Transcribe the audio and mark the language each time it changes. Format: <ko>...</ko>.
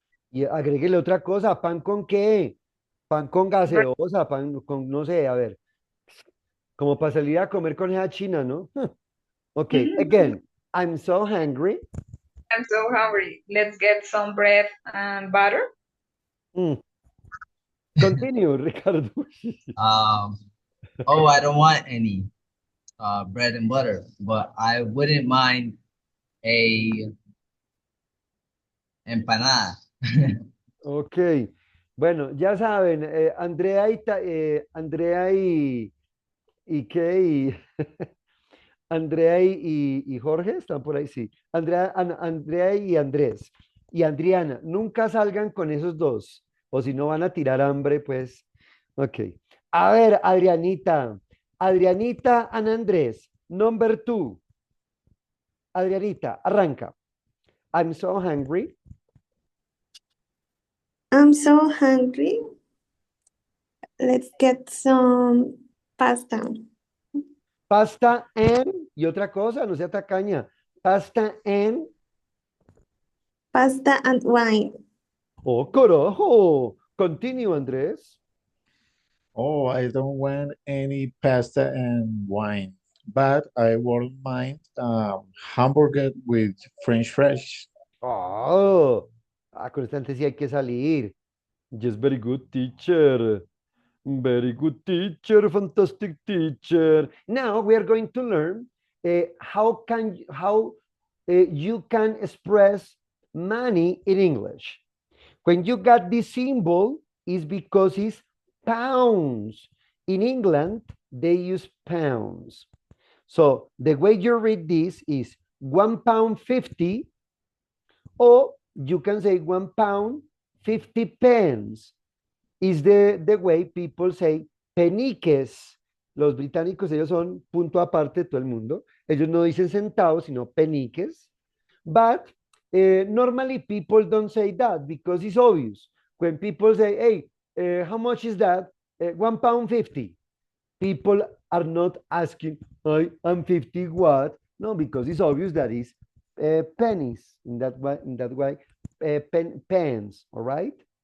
<es>Y agréguele otra cosa, ¿pan con qué? Pan con gaseosa, pan con, no sé, a ver. Como para salir a comer con esa china, ¿no?</es> <en>Ok, again, I'm so hungry. I'm so hungry. Let's get some bread and butter. Continue, Ricardo. Oh, I don't want any bread and butter, but I wouldn't mind a empanada.</en> <es>Ok, bueno, ya saben, Andrea Andrea y Jorge están por ahí, sí. Andrea y Andrés y Adriana, nunca salgan con esos dos, o si no van a tirar hambre, pues.</es> <en>Ok.</en> <es>A ver,</es> <en>Adrianita and Andrés, number 2. Adrianita, arranca. I'm so hungry. I'm so hungry. Let's get some pasta. Pasta and,</en> <es>y otra cosa, no sea tacaña.</es> <en>Pasta and. Pasta and wine. Oh, carajo. Continue, Andrés. Oh, I don't want any pasta and wine, but I wouldn't mind hamburger with French fries.</en> <es>Oh, con esta gente sí hay que salir.</es> <en>Just very good teacher. Very good teacher, fantastic teacher. Now we are going to learn how you can express money in English. When you got this symbol, is because it's pounds. In England, they use pounds. So the way you read this is £1.50, or you can say £1.50 is the way people say peniques.</en> <es>Los británicos, ellos son punto aparte de todo el mundo. Ellos no dicen centavos, sino peniques.</es> <en>But normally people don't say that because it's obvious. When people say, hey, how much is that? £1.50. People are not asking, I'm 50 what? No, because it's obvious that it's pennies in that way, pence, all right?</en>